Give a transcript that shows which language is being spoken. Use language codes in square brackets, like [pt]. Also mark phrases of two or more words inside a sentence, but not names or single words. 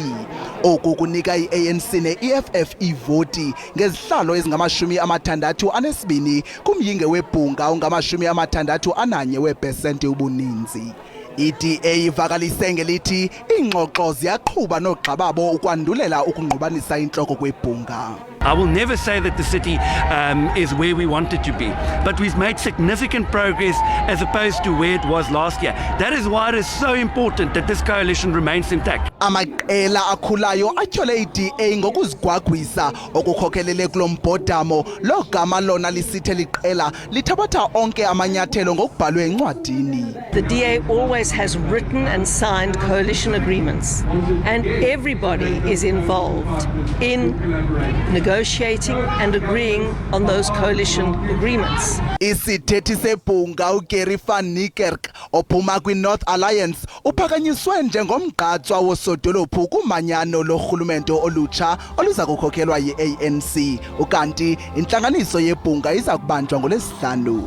[xh] Oku kunika i-ANC ne-EFF ivoti ngezihlalo ezingama-62 kumyinge webhunga ungama-61 weepesenti ubuninzi. iDA ivakalise ngelithi iingxoxo ziyaqhuba noogxa babo ukwandulela ukungqubanisa intloko kwebhunga. [en] I will never say that the city is where we want it to be, but we've made significant progress as opposed to where it was last year. That is why it is so important that this coalition remains intact. [xh] Amaqela akhulayo atyhole iDA ngokuzigwagwisa okukhokelele kulo mbhodamo. Lo gama lona lisithe liqela lithabatha onke amanyathelo ngokubhalwe encwadini. [en] The DA always has written and signed coalition agreements, and everybody is involved in negotiating and agreeing on those coalition agreements. [xh] Isithethi sebhunga uGary van Niekerk ophuma kwi-North Alliance uphakanyiswe njengomgqatswa wosodolophu kumanyano lorhulumente olutsha oluza kukhokelwa yi-ANC, ukanti intlanganiso yebhunga iza kubanjwa ngoLwesihlanu.